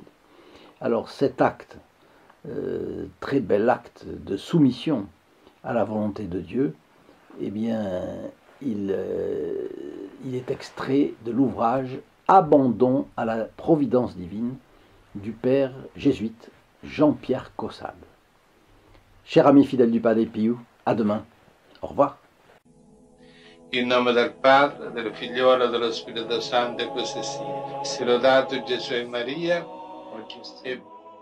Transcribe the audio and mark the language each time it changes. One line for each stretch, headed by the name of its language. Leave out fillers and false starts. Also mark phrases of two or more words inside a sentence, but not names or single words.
French: Alors cet acte, très bel acte de soumission à la volonté de Dieu, eh bien, il est extrait de l'ouvrage « Abandon à la providence divine » du père jésuite Jean-Pierre Caussade. Chers amis fidèles du Padre Pio, à demain. Au revoir.
Italian: In nome del Padre, del Figliolo e dello Spirito Santo, e così sia. Sia lodato Gesù e Maria, oggi e